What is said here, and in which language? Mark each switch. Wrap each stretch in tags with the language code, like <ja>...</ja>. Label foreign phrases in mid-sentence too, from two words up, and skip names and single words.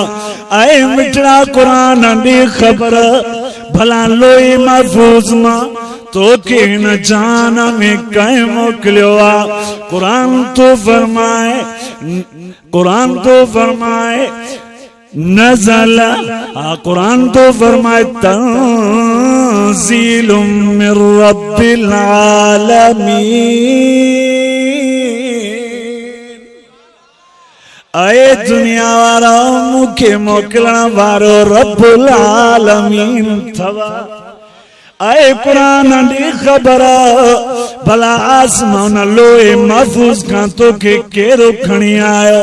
<sd>आए मिठड़ा क़ुरान ॾे ख़बर, भला</sd> <ar>لوح محفوظ</ar> <sd>मां तोखे हिन जान में कंहिं मोकिलियो आहे। क़ुरान तो फरमाए, क़ुरान तो फरमाए नज़ल, क़ुरान तो फरमाए</sd> <ar>تنزيل من رب العالمين.</ar> <sd>आए दुनिया वारा मूंखे मोकिलण वारो</sd> <ar>رب العالمين</ar> <sd>थवा। आए क़ुरान ॾे ख़बर, भला आसमान</sd> <ar>لوح محفوظ</ar> <sd>खां तोखे केरो खणी आयो।</sd>